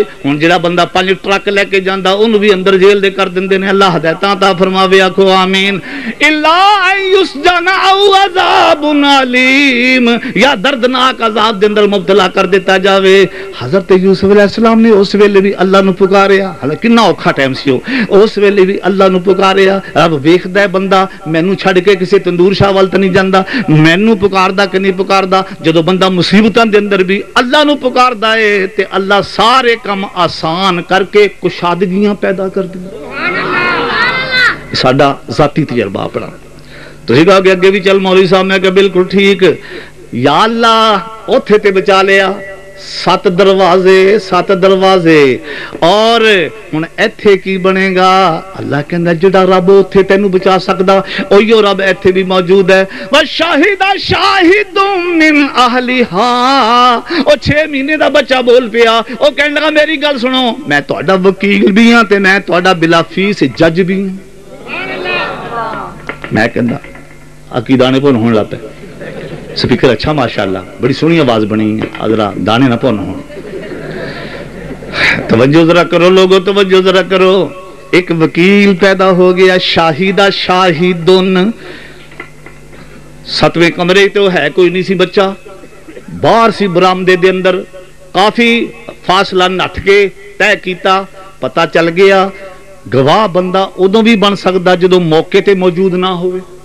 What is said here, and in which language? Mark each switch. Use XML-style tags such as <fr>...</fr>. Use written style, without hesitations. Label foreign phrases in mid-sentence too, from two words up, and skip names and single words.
<pa>ہن جڑا بندہ 5 ٹرک لے کے جاندا انہوں بھی اندر جیل دے کر دیندے نے، اللہ ہدایتاں عطا فرماوے، آکھو آمین۔</pa> <ar>الا ان یسجن او عذاب علیم،</ar> <pa>یا دردناک عذاب دے اندر مبتلا کر دیتا جاوے۔ حضرت یوسف علیہ السلام نے اس ویلے بھی اللہ نو پکاریا، حالانکہ کنا اوکھا ٹائم سی اس ویلے بھی اللہ نو پکاریا۔ رب ویکھدا ہے بندہ مینوں چھڈ کے کسی تندور شاہ وال تے نہیں جاندا، مینوں پکاردا کہ نہیں پکاردا۔ جدوں بندہ مصیبتاں دے اندر بھی اللہ نو پکاردا ہے تے اللہ سارے کم آسان کر کے کشادگیاں پیدا کر دیندا۔ ساڈا ذاتی تجربہ اپنا۔ تسی کہا کہ اگے بھی چل مولوی صاحب، میں کہ بالکل ٹھیک، یا اللہ اوتھے تے بچا لیا، 7 دروازے اور ہن ایتھے کی بنے گا؟ اللہ کہندا جڑا رب اوتھے تینوں بچا سکدا اوہی رب ایتھے بھی موجود ہے۔</pa> <ar>وشاہد شاہد من اہلھا،</ar> <pa>او 6 مہینے دا بچہ بول پیا، او کہن لگا میری گل سنو، میں تہاڈا وکیل بھی ہاں تے میں تہاڈا بلا فیس جج بھی ہوں۔ میں کہندا اکی دانے پون ہون لگ پے، سپیکر اچھا ماشاءاللہ بڑی سونی آواز بنی ہے، ذرا دانے نہ پون ہون۔ توجہ ذرا کرو لوگو، توجہ ذرا کرو، ایک وکیل پیدا ہو گیا،</pa> <ar>شاہدہ شاہدن،</ar> <pa>7ویں کمرے تو ہے کوئی نہیں سی بچہ، باہر سی برآمدے دے اندر کافی فاصلہ نٹھ کے طے کیتا، پتہ چل گیا گواہ بندہ ادوں بھی بن سکتا جدوں موقع تے موجود نہ ہوئے۔</pa>